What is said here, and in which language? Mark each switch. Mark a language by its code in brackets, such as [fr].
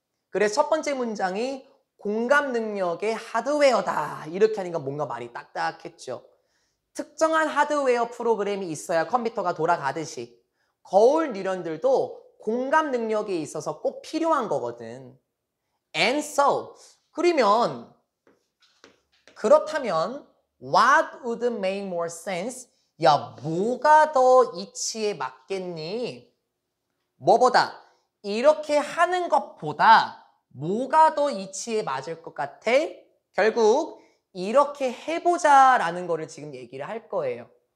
[ko] 그래서 첫 번째 문장이 공감 능력의 하드웨어다. 이렇게 하니까 뭔가 말이 딱딱했죠. 특정한 하드웨어 프로그램이 있어야 컴퓨터가 돌아가듯이 거울 뉴런들도 공감 능력에 있어서 꼭 필요한 거거든. [en] And so, [ko] 그렇다면 [en] what would make more sense? [ko] 야, 뭐가 더 이치에 맞겠니? 뭐보다? 이렇게 하는 것보다 뭐가 더 이치에 맞을 것 같아? 결국 이렇게 해보자라는 거를 지금 얘기를 할 거예요.